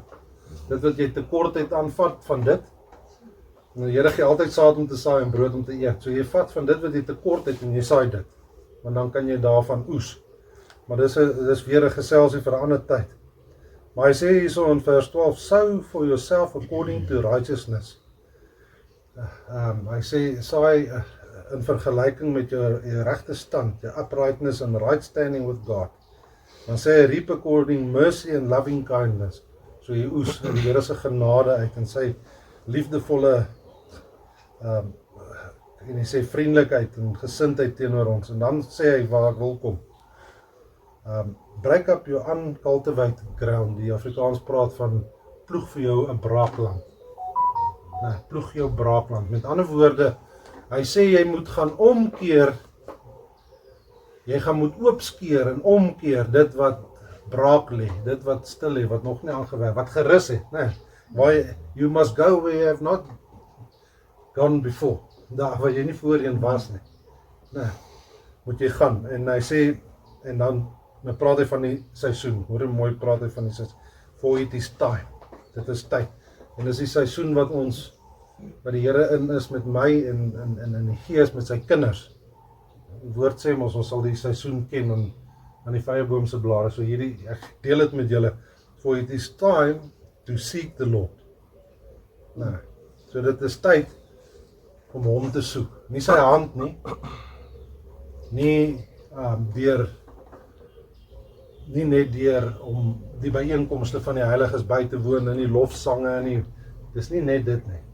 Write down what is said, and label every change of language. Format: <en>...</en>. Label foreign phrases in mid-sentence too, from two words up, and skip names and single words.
<af>Dit wat jy tekortheid aanvat van dit. En die Here gee altyd saad om te saai en brood om te eet. So jy vat van dit wat jy tekort het en jy saai dit. Want dan kan jy daarvan oes. Maar dis weer 'n geselsie vir 'n ander tyd. Maar hy sê hierso in vers 12,</af> <en>sow for yourself according to righteousness.</en> <af>Hy sê, saai in vergelyking met jou regte stand,</af> <en>your uprightness and right standing with God.</en> <af>Dan sê hy,</af> <en>reap according mercy and loving kindness.</en> <af>So jy oes in die Here se genade uit en sy liefdevolle en hy sê vriendelikheid en gesindheid teenoor ons. En dan sê hy waar ek wil kom.</af> <en>Break up your uncultivated ground.</en> <af>Die Afrikaans praat van ploeg vir jou 'n braakland. Ploeg jou braakland. Met ander woorde, hy sê jy moet gaan omkeer, jy gaan moet oopskeer en omkeer dit wat braak lê, dit wat stil lê, wat nog nie aangewerk, wat gerus het, né?</af> <en>You must go where you have not gone before.</en> <af>Daar waar jy nie voorheen was nie. Nee, moet jy gaan. En hy sê, en dan praat hy van die seisoen. Hoor hoe mooi praat hy van die seisoen.</af> <en>For it is time.</en> <af>Dit is tyd. En dis die seisoen wat die Here in is met my en in die Gees met sy kinders. Die woord sê ons sal die seisoen ken aan die vyeboom se blare. So ek deel dit met julle.</af> <en>For it is time to seek the Lord.</en> <af>Nou, so dit is tyd om hom te soek. Nie sy hand nie. Nie net deur om die byeenkomste van die heiliges by te woon en die lofsange en die, dis nie net dit nie.</af>